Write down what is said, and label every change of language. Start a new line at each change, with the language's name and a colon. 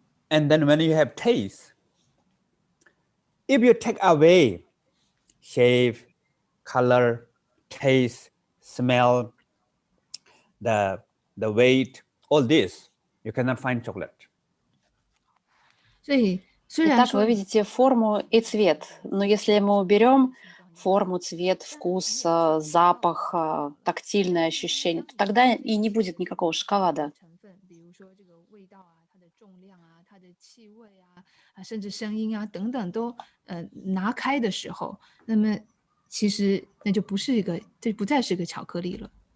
English: And then when you have taste, if you take away shape, color, taste, smell, the weight, all this, you cannot find chocolate.
Chinese: 所以虽然
Russian: Итак,
Chinese: 说
Russian: вы видите форму и цвет, но если мы уберем форму, цвет, вкус, запах, тактильное ощущение, то тогда и не будет никакого шоколада.
Chinese: 成分，比如说这个味道啊，它的重量啊，它的气味啊，甚至声音啊等等都拿开的时候，那么其实那就不是一个，这不再是个巧克力了。